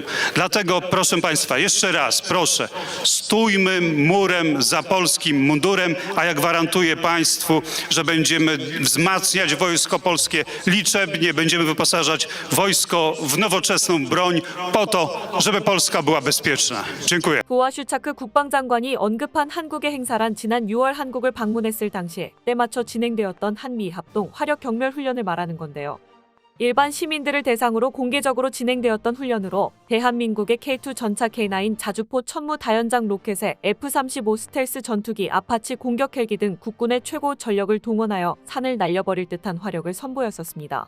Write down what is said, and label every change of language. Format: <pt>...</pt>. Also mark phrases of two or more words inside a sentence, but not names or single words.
<pl>Dlatego, proszę Państwa, jeszcze raz proszę, stójmy murem za polskim mundurem, a ja gwarantuję Państwu, że będziemy wzmacniać Wojsko Polskie liczebnie, będziemy wyposażać wojsko w nowoczesną broń po to, żeby Polska była bezpieczna. Dziękuję.</pl> <ko>부아슈차크 국방장관이 언급한 한국의 행사란 지난 6월 한국을 방문했을 당시 때맞춰 진행되었던 한미 합동 화력 경멸 훈련을 말하는 건데요. 일반 시민들을 대상으로 공개적으로 진행되었던 훈련으로 대한민국의 K2 전차 K9 자주포 천무 다연장 로켓에 F-35 스텔스 전투기 아파치 공격 헬기 등 국군의 최고 전력을 동원하여 산을 날려버릴 듯한 화력을 선보였었습니다.</ko>